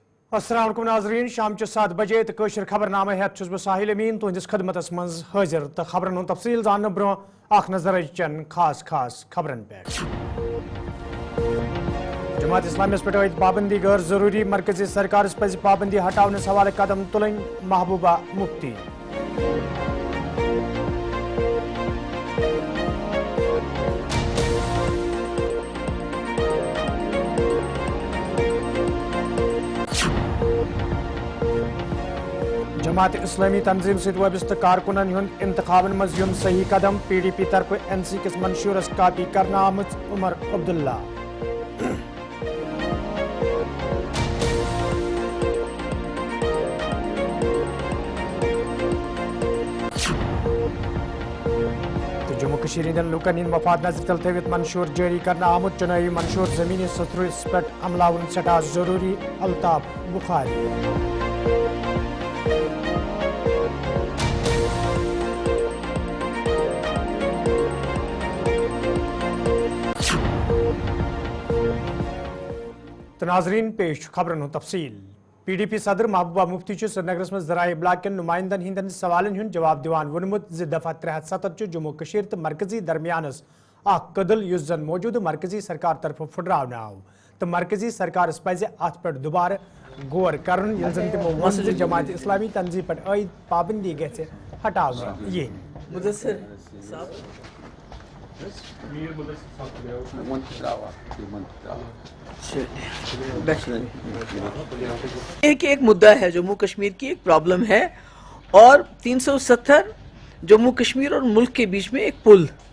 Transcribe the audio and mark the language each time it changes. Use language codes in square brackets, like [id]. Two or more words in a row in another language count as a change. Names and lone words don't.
[ar] السلام علیکم [ks] नाज़रीन, शाम 7 बजे तो कशर खबरनामा हेत छुस बह साहिल अमीन तुहंदिस खदमतस मज हाजिर तो खबरन हुंद तफसील जानने ब्रोह अख नजर चन खास खबरन पे। जमात इस्लामी पे पाबंदी गैर जरूरी मरकजी सरकार पज पाबंदी हटाने हवाले कदम तुलन महबूबा मुफ्ती। जमात इस्लामी तंजीम सहित वाबस्त कारकुनन हुंद इंतखाबन मज युम सही कदम PDP तरफ NC किस मंशूरस कापी करना आमद उमर अब्दुल्ला। तो जम्मू कश्मीर हिंदन लुकन हिंद मफाद नजर तल थवित मंशूर जारी करना आमद चुनावी मंशूर जमीनी सतरुस पे अमलावन सटा जरूरी अल्ताफ बुखारी। तो नाजरीन पेश खबरन तफसील। PDP सदर महबूबा मुफ्ती श्रीनगर में जराए इब्लाग नुमाइंदन हिंदन सवालन हुंद जवाब दिवान वोनमुत दफा 370 जम्मू कश्मीर तो मरकजी दरमियानस कदल युस जन मौजूद मरकजी सरकार तरफ फुटरावन आव तो मरकजी सरकार पज अत पे दोबारा गौर कर तमो वन जमात इस्लामी तंजीम पे आयद पाबंदी गि हटावन ये [ur] ایک مدعا ہے، جموں کشمیر کی ایک پرابلم ہے اور 370 جموں کشمیر اور ملک کے بیچ میں ایک پل.